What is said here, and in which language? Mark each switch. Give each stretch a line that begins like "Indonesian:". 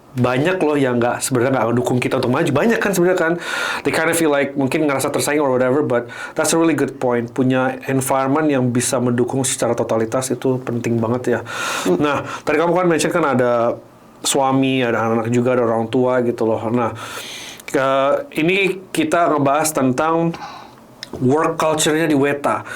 Indonesian: banyak loh yang sebenarnya nggak dukung kita untuk maju. Banyak kan sebenarnya kan.
English: They kind of feel like
Indonesian: mungkin ngerasa tersaing
English: or whatever, but that's a really good point.
Indonesian: Punya environment yang bisa mendukung secara totalitas itu penting banget ya. Nah, tadi kamu kan mention kan ada suami, ada anak-anak juga, ada orang tua gitu loh. Nah, ini kita ngebahas tentang work culture-nya di Weta.